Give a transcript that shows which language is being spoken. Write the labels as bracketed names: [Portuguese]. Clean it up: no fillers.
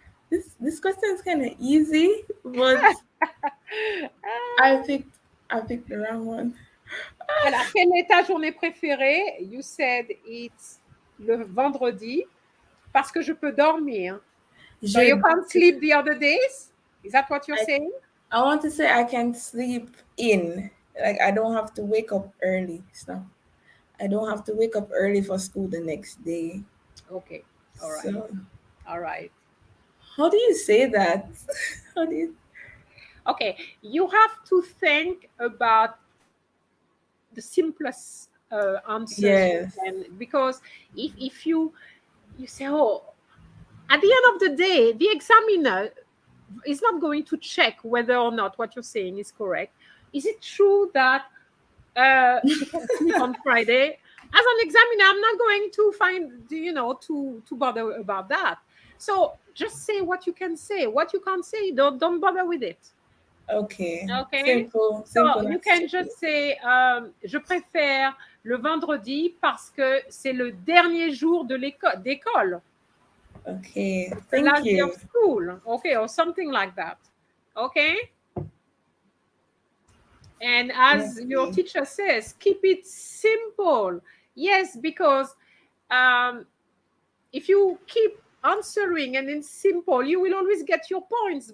[English] This question is kind of easy, but I picked the wrong one. [French] Alors, quelle est ta journée préférée? [English] You said it's [French] le vendredi parce que je peux dormir. [English] So you can't sleep the other days? Is that what you're saying? I want to say I can sleep in. Like, I don't have to wake up early. So I don't have to wake up early for school the next day. Okay. All right. So, all right. How do you say that? Okay. You have to think about the simplest answers. Yes. Because if you say, oh, at the end of the day, the examiner is not going to check whether or not what you're saying is correct. Is it true that she can sleep on Friday? As an examiner, I'm not going to to bother about that. So just say what you can say. What you can't say, don't bother with it. Okay. Simple. So you can just say, [French] je préfère le vendredi parce que c'est le dernier jour de d'école. [English] Okay, thank you. Of school, okay, or something like that. Okay. And as your teacher says, keep it simple. Yes, because if you keep answering and it's simple, you will always get your points.